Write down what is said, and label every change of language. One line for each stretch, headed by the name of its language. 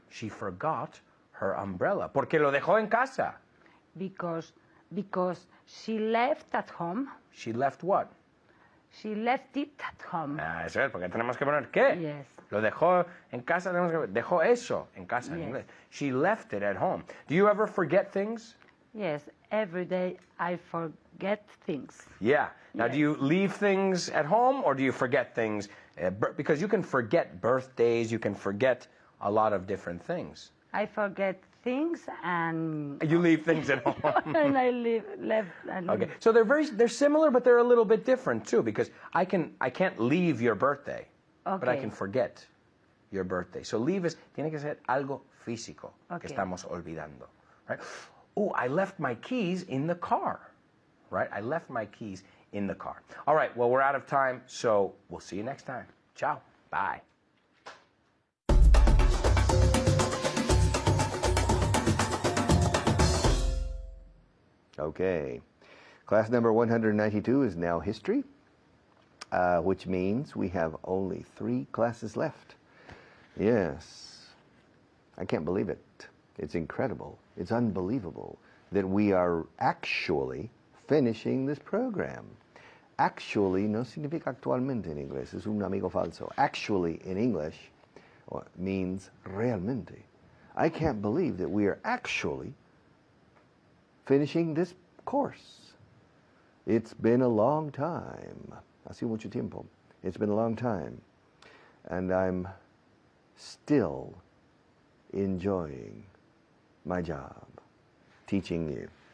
English: She forgot her umbrella.
Spanish: Porque lo dejó en casa.
English: because she left at home. She left what? She left it at home.
Spanish: Eso es, porque tenemos que poner ¿qué?
English: Yes.
Spanish: Lo dejó en casa, dejó eso en casa en
English: Yes.
Spanish: inglés.
English: She left it at home. Do you ever forget things? Yes, every day I forget things. Yeah. Now, Yes. do you leave things at home or do you forget things? Because you can forget birthdays, you can forget a lot of different things. I forget things and You leave things at home. and I left. Okay. So they're similar, but they're a little bit different too, because I can't leave your birthday, but I Okay. can forget your birthday.
Spanish: So leave tiene que ser algo físico que Okay. estamos olvidando, right?
English: Oh, I left my keys in the car, right? I left my keys in the car. All right. Well, we're out of time, so we'll see you next time. Ciao. Bye. Okay. Class number 192 is now history, which means we have only 3 classes left. Yes. I can't believe it. It's incredible. It's unbelievable that we are actually finishing this program.
Spanish: Actually no significa actualmente en inglés, es un amigo falso.
English: Actually in English means realmente. I can't believe that we are actually finishing this course. It's been a long time.
Spanish: Ha sido mucho tiempo.
English: It's been a long time. And I'm still enjoying my job, teaching you.